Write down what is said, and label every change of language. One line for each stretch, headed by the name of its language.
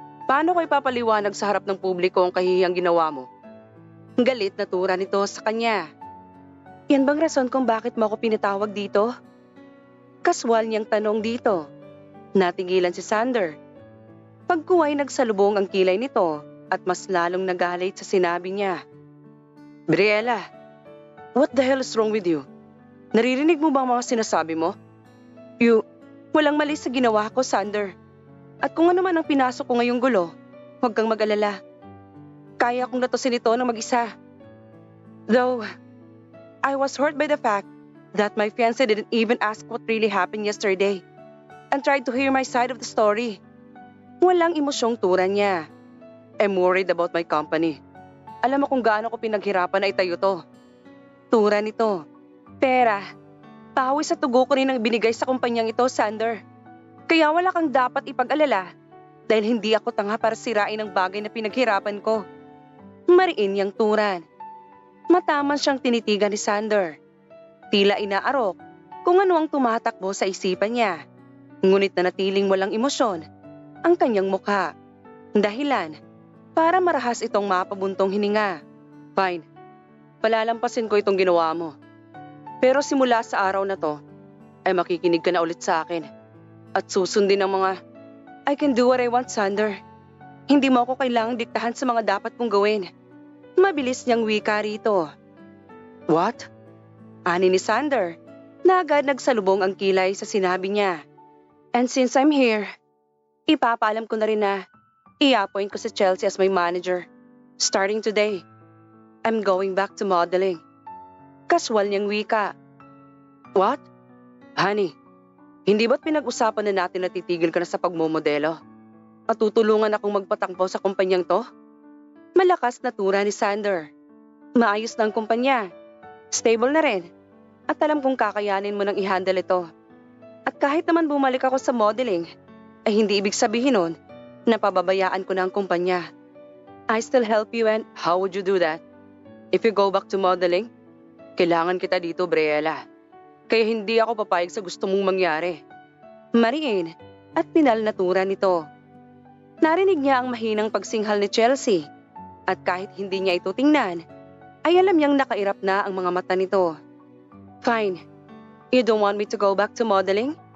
Filipino: Paano ko ipapaliwanag sa harap ng publiko ang kahihiyang ginawa mo? Galit na tura nito sa kanya. Yan bang rason kung bakit mo ako pinatawag dito? Kaswal niyang tanong dito. Natigilan si Xander. Pagkuway nagsalubong ang kilay nito at mas lalong nagalit sa sinabi niya.
English: Briella, what the hell is wrong with you?
Filipino: Naririnig mo ba ang mga sinasabi mo? Walang mali sa ginawa ko, Xander. At kung ano man ang pinasok ko ngayong gulo, huwag kang mag-alala. Kaya kong natusin ito ng mag-isa.
English: Though, I was hurt by the fact that my fiancé didn't even ask what really happened yesterday and tried to hear my side of the story.
Filipino: Walang emosyong tura niya.
English: I'm worried about my company.
Filipino: Alam mo kung gaano ko pinaghirapan na itayo to. Tura nito. Pera. Pawis sa tugo ko rin ang binigay sa kumpanyang ito, Xander. Kaya wala kang dapat ipag-alala dahil hindi ako tanga para sirain ang bagay na pinaghirapan ko. Mariin niyang turan. Mataman siyang tinitigan ni Xander. Tila inaarok kung ano ang tumatakbo sa isipan niya. Ngunit nanatiling walang emosyon ang kanyang mukha. Dahilan para marahas itong mapabuntong hininga. Fine, palalampasin ko itong ginawa mo. Pero simula sa araw na to, ay makikinig ka na ulit sa akin. At susundin ang mga,
English: I can do what I want,
Filipino: Xander. Hindi mo ako kailangang diktahan sa mga dapat kong gawin. Mabilis niyang wika rito. What? Ani ni Xander, na agad nagsalubong ang kilay sa sinabi niya.
English: And since I'm here,
Filipino: ipapaalam ko na rin na i-appoint ko si Chelsea
English: as my manager. Starting today, I'm going back to modeling.
Filipino: Kaswal niyang wika. What? Honey, hindi ba't pinag-usapan na natin na titigil ka na sa pagmomodelo? At tutulungan akong magpatangpo sa kumpanyang to? Malakas na tura ni Xander. Maayos na ang kumpanya. Stable na rin. At alam kong kakayanin mo nang i-handle ito. At kahit naman bumalik ako sa modeling, ay hindi ibig sabihin nun na pababayaan ko na ang kumpanya.
English: I still help you and how would you do that? If you go back to modeling,
Filipino: kailangan kita dito,
English: Briella.
Filipino: Kaya hindi ako papayag sa gusto mong mangyari. Mariin at pinal na tura nito. Narinig niya ang mahinang pagsinghal ni Chelsea at kahit hindi niya ito tingnan, ay alam niyang nakairap na ang mga mata nito.
English: Fine, you don't want me to go back to modeling?